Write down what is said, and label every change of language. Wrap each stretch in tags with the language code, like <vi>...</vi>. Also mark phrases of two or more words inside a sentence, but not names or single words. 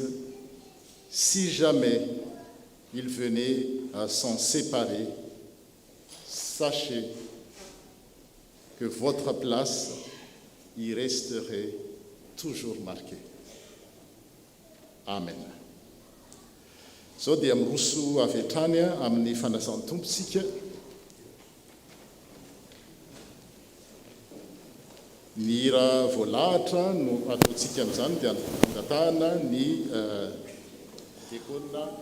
<fr>Si jamais ils venaient à s'en séparer, sachez que votre place y resterait toujours marquée. Amen.</fr> <mg>So dia miroso avy hatrany amin'ny fanasany tompontsika. Ny hira voalahatra no ataontsika amin'izany dia angatahana ny diakona</mg>